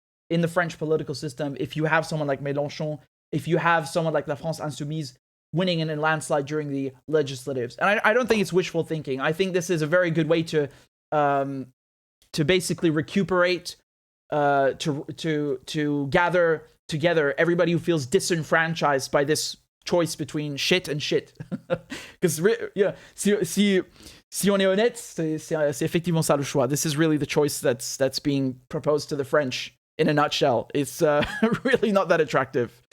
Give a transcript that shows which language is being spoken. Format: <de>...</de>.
<en>in the French political system if you have someone like Mélenchon, if you have someone like La France Insoumise winning in a landslide during the legislatives. And I don't think it's wishful thinking. I think this is a very good way to basically recuperate, to gather together everybody who feels disenfranchised by this choice between shit and shit.</en> <fr>Because si on est honnête, c'est effectivement ça le choix.</fr> <en>This is really the choice that's being proposed to the French in a nutshell. It's really not that attractive.</en>